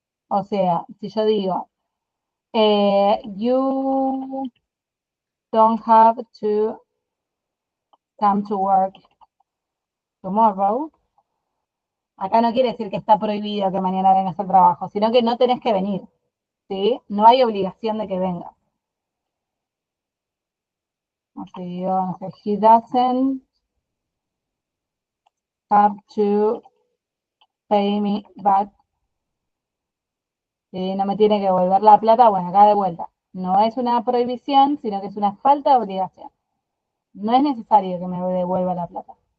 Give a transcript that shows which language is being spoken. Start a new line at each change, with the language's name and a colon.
Spanish: O sea, si yo digo,
English: you don't have to come to work tomorrow,
Spanish: acá no quiere decir que está prohibido que mañana vengas al trabajo, sino que no tenés que venir, ¿sí? No hay obligación de que vengas. Así digo, no sé,
English: he doesn't have to pay me back.
Spanish: ¿Sí? No me tiene que devolver la plata, bueno, acá de vuelta. No es una prohibición, sino que es una falta de obligación. No es necesario que me devuelva la plata.